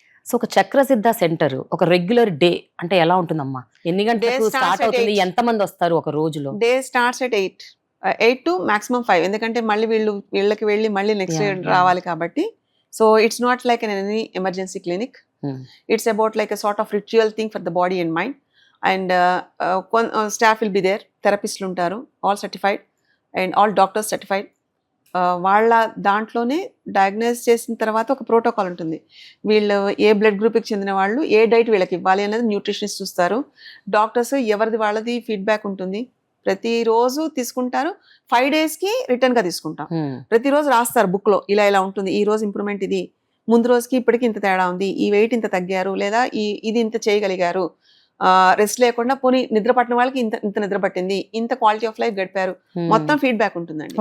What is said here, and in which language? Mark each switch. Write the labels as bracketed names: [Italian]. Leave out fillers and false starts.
[Telugu] So ఒక Chakrasiddha centre ఒక regular day అంటే ఎలా ఉంటుందమ్మా? ఎన్ని గంటలకు స్టార్ట్ అవుతుంది? ఎంత మంది వస్తారు ఒక రోజులో? [English] Day starts at 8 to maximum 5. [Telugu] ఎందుకంటే మళ్ళీ వీళ్ళకి వెళ్ళి మళ్ళీ నెక్స్ట్ డే రావాలి కాబట్టి. [English] So it's not like any emergency clinic. It's about like a sort of ritual thing for the body and mind. And staff will be there, therapists ఉంటారు, all certified and all doctors certified. [Telugu] వాళ్ళ దాంట్లోనే diagnose చేసిన తర్వాత ఒక protocol ఉంటుంది. వీళ్ళు ఏ blood గ్రూప్కి చెందిన వాళ్ళు ఏ డైట్ వీళ్ళకి ఇవ్వాలి అనేది న్యూట్రిషనిస్ట్ చూస్తారు. డాక్టర్స్ ఎవరిది వాళ్ళది ఫీడ్బ్యాక్ ఉంటుంది. ప్రతిరోజు తీసుకుంటారు. 5 daysకి రిటర్న్గా తీసుకుంటాం. ప్రతిరోజు రాస్తారు బుక్లో, ఇలా ఉంటుంది, ఈ రోజు ఇంప్రూవ్మెంట్ ఇది, ముందు రోజుకి ఇప్పటికి ఇంత తేడా ఉంది, ఈ వెయిట్ ఇంత తగ్గారు, లేదా ఇది ఇంత చేయగలిగారు, రెస్ట్ లేకుండా పోనీ నిద్ర పట్టిన వాళ్ళకి ఇంత నిద్ర పట్టింది, ఇంత క్వాలిటీ ఆఫ్ లైఫ్ గడిపారు, మొత్తం ఫీడ్బ్యాక్ ఉంటుందండి.